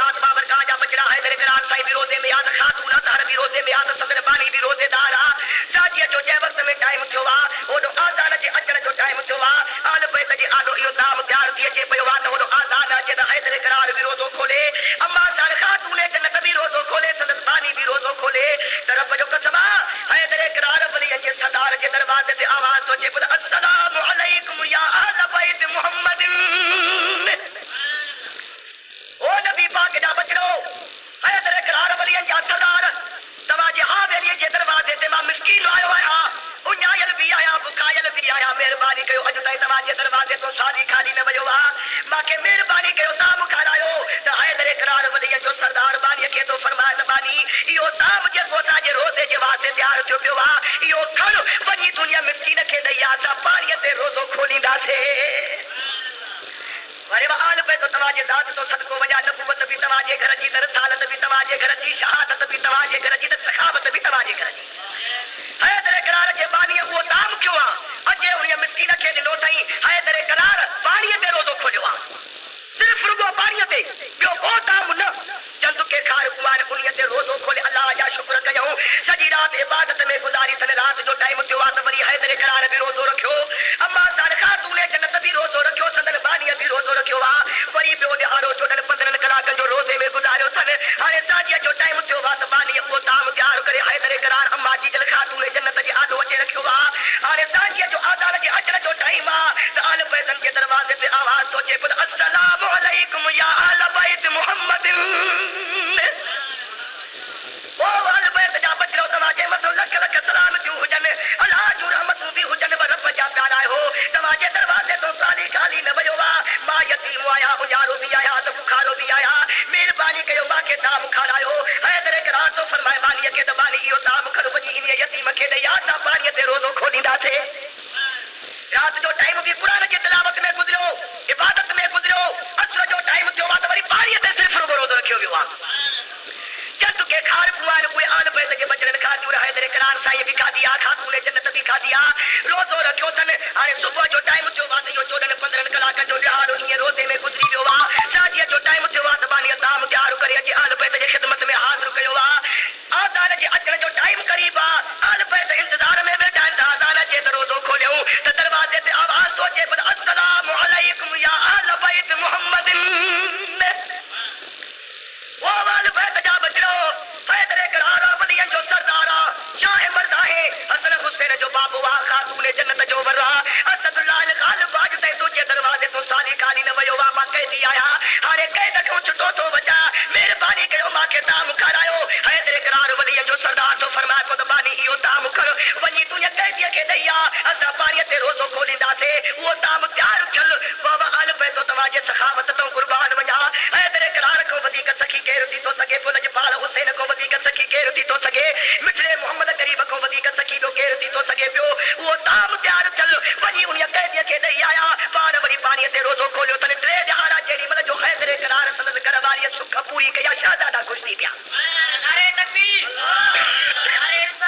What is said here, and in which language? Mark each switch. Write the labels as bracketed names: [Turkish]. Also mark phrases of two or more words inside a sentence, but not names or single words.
[Sindhi] ज़ात बाबरकात जा बचड़ा हैदर करार साईं बि रोज़े में यादि खातून अतहर बि रोज़े में यादि सदर बानी बि रोज़ेदार आहे साॼीअ जो जंहिं वक़्त में टाइम थियो आहे ओॾो आज़ान जे अचण जो टाइम थियो आहे आल बैत जे आॾो इहो ताम तयारु थी अचे पियो आहे त ओॾो आज़ान अचे त हैदर करार बि रोज़ो खोले अम्मा सां खातून जन्नत बि रोज़ो खोले सदर बानी बि रोज़ो खोले त रब जो कसम आहे हैदर करार वलियनि जे सरदार जे दरवाज़े ते आवाज़ थो अचे [Arabic] السلام عليكم يا أهل بيت محمد [Sindhi] ओ नबी पाक जा बचड़ो हैदर करार वलियनि जा सरदार तव्हांजे हवेलीअ जे दरवाज़े ते मां मिस्कीन आयो आहियां उञायल बि आहियां बुखायल बि आहियां महिरबानी कयो अॼु ताईं तव्हांजे दरवाज़े तो साली खाली न वियो आहे मूंखे महिरबानी कयो ताम खारायो त हैदर करार वलियनि जो सरदार बानीअ खे थो फरमाए त बानी इहो ताम जेको असांजे रोज़े जे वास्ते तयारु थियो पियो आहे इहो खण वञी दुनिया मिस्कीन खे ॾेई असां पाणीअ ते रोज़ो खोलींदासीं वरी आल पे तो तव्हांजे ज़ात तो सदको वञा नबूवत बि तव्हांजे घर जी त रिसालत बि तव्हांजे घर जी शहादत बि तव्हांजे घर जी त सखावत बि तव्हांजे घर जी हैदर करार जे बानीअ उहो ताम कयो आहे अॼु उन मिस्कीन खे ॾिनो अथई हैदर करार पाणीअ ते रोज़ो खोलियो आहे सिर्फ़ रुगो पाणीअ ते ॿियो को ताम न चंद के खार कुमार उन्हीअ ते रोज़ो खोले अल्लाह जा शुक्र कयूं सॼी राति इबादत में गुज़ारी अथनि राति जो टाइम थियो आहे त वरी हैदर करार बि रोज़ो रखियो अम्मा सां खातून जन्नत बि रोज़ो रखियो सदन बानीअ बि रोज़ो रखियो आहे वरी ॿियो ॾिहाड़ो 14-15 कलाकनि जो रोज़े में गुज़ारियो अथनि हाणे साॼीअ जो टाइम थियो आहे त बानीअ उहो ताम तयारु करे हैदर करार अम्मा जी जल खातून जन्नत जे आॾो अचे रखियो आहे हाणे साॼीअ जो आज़ान जे अचण जो टाइम आहे त आल बैतनि जे दरवाज़े ते आवाज़ थो अचे [Arabic] السلام عليكم يا أهل بيت محمد [Sindhi] ओ आल बैत जा बचड़ो तव्हांजे मथां लख लख सलामतियूं हुजनि अलाह जूं रहमतूं बि हुजनि रब जा प्यारा आहियो तव्हांजे दरवाज़े तो साली खाली न वियो आहे मां यतीम आहियां उञारो बि आहियां त बुखारो बि आहियां महिरबानी कयो मूंखे ताम खारायो हैदर करार थो फरमाए बानीअ खे त बानी इहो ताम खण वञी इन यतीम खे ॾेई असां पाणीअ ते रोज़ो खोलींदासीं रात जो टाइम [Urdu] بھی قرآن کی تلاوت میں [Sindhi] गुजरियो इबादत में गुजरियो असर जो टाइम थियो आहे त वरी पाणीअ ते सिर्फ़ रुगो रोज़ो रखियो वियो आहे चंद के खार कुआर उहे आल बैत जे बचड़नि खातियूं हैदर करार साईं बि खाधी आहे खातून जन्नत बि खाधी आहे रोज़ो रखियो अथनि हाणे सुबुह जो टाइम थियो आहे त इहो 14-15 कलाक जो ॾिहाड़ो ईअं रोज़े में गुज़री वियो आहे साॼीअ जो टाइम थियो आहे त बानीअ ताम तयारु करे अची आल बैत जे ख़िदमत में हाज़िर कयो आहे आज़ान जे अचण जो टाइम क़रीब आहे आल बैत इंतज़ार में वेठा आहिनि त आज़ान अचे त रोज़ो खोलियूं त दरवाज़े ते आवाज़ थो अचे [Arabic] السلام عليكم يا أهل بيت محمد [Sindhi] ओ आल बैत जा बचड़ो हैदर करार वलियनि जो सरदार आहे शाह मर्द आहे हसन हुसैन जो बाबू आहे खातून जन्नत जो वर आहे असदुल्लाह गालिब आज ताईं तुंहिंजे दरवाज़े तो साली खाली न वियो आहे मां कैदी आहियां हाणे कैद खां छुटो थो बचा महिरबानी कयो मूंखे ताम खारायो हैदर करार वलियनि जो सरदार थो फरमाए पोइ त बानी इहो ताम खण वञी तुंहिंजे कैदीअ खे ॾेई आहे असां पाणीअ ते रोज़ो खोलींदासीं उहो ताम तयारु थियल बाबा आल बैत तव्हांजे सखावत तो क़ुर्बान वञा हैदर करार खां वधीक सखी केरु थी थो सघे फुल जे पाल हुसैन खां वधीक सखी केरु थी थो सघे मिठड़े मोहम्मद करीब खां वधीक सखी ॿियो केरु थी थो सघे पियो उहो ताम तयारु थियल वञी उन कैदीअ खे ॾेई आया पाण वरी पाणीअ ते रोज़ो खोलियो अथनि 3 ॾिहाड़ा जेॾी महिल जो हैदर करार संदसि घर वारीअ सुख पूरी कई आहे शहज़ादा ख़ुशि थी पिया नारे तकबीर नारे